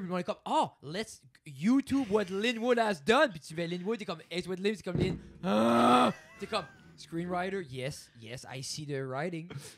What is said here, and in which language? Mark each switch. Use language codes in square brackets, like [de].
[fr] Puis on est comme, oh, [en] let's YouTube what Lynn Wood has done. [fr] Puis tu fais Lynn Wood, t'es comme, [en] Ace with Lynn, [fr] c'est comme Lynn. Ah! T'es comme, [en] screenwriter, yes, I see the writing.